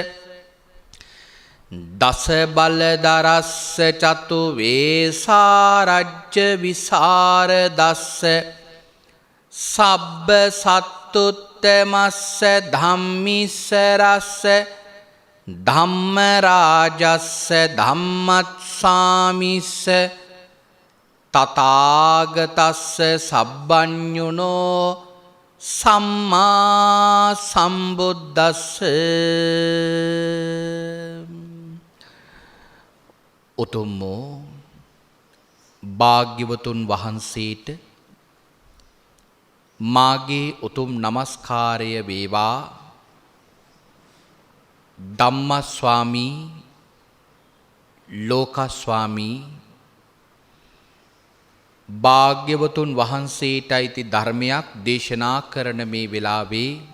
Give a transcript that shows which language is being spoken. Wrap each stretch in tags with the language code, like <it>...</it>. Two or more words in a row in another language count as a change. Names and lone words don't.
<pi>දස බලදරස්ස චතු වේසාරජ්‍ය විසරදස්ස සබ්බ සත්තුත්තමස්ස ධම්මිස්සරස්ස ධම්මරාජස්ස ධම්මත්සාමිස්ස තථාගතස්ස සබ්බඤුනෝ සම්මා සම්බුද්දස්ස</pi> <si>උතුම් භාග්‍යවතුන් වහන්සේට මාගේ උතුම් නමස්කාරය වේවා.</si> <pi>ධම්මස්වාමී ලෝකස්වාමී</pi> <si>භාග්‍යවතුන් වහන්සේට අයිති ධර්මයක් දේශනා කරන මේ වෙලාවේ</si>